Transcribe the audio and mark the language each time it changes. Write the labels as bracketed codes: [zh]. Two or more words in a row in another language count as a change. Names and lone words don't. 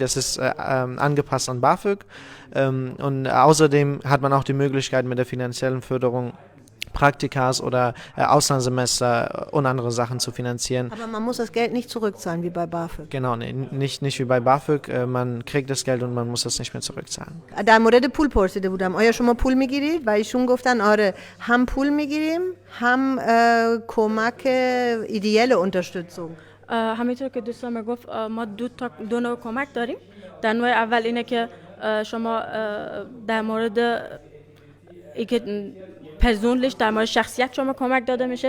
[de] Das ist angepasst an BAföG. Und außerdem hat man auch die Möglichkeit, mit der finanziellen Förderung Praktikas oder Auslandssemester und andere Sachen zu finanzieren. Aber man muss das Geld nicht zurückzahlen wie bei BAföG. Genau, nee, nicht wie bei BAföG. Man kriegt das Geld und man muss das nicht mehr zurückzahlen. [fa] در مورد پول پرسیده بودم. آیا شما پول میگیرید؟ و ایشون گفتن آره، هم پول میگیریم هم کمک [de] ideelle Unterstützung. [fa] همینطور که دوستم گفت ما دو نوع کمک داریم. در نوع اول اینه که شما در مورد اینکه پرسونلیش در مورد شخصیت شما کمک داده میشه.